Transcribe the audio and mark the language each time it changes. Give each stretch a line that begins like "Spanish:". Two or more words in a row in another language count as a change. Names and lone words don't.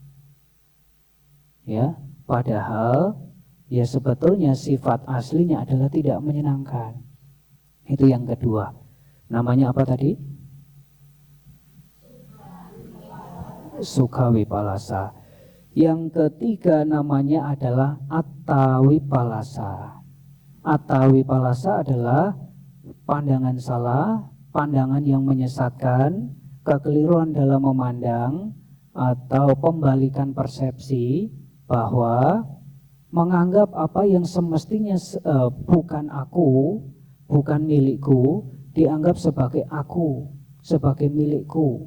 Indonesian: Ya, padahal ya sebetulnya sifat aslinya adalah tidak menyenangkan. Itu yang kedua. Namanya apa tadi?
Pali: Sukha wipalasa.
Indonesian: Yang ketiga namanya adalah
Pali: atta wipalasa. Atta wipalasa
Indonesian: adalah pandangan salah, pandangan yang menyesatkan, kekeliruan dalam memandang, atau pembalikan persepsi bahwa menganggap apa yang semestinya bukan aku, bukan milikku, dianggap sebagai aku, sebagai milikku.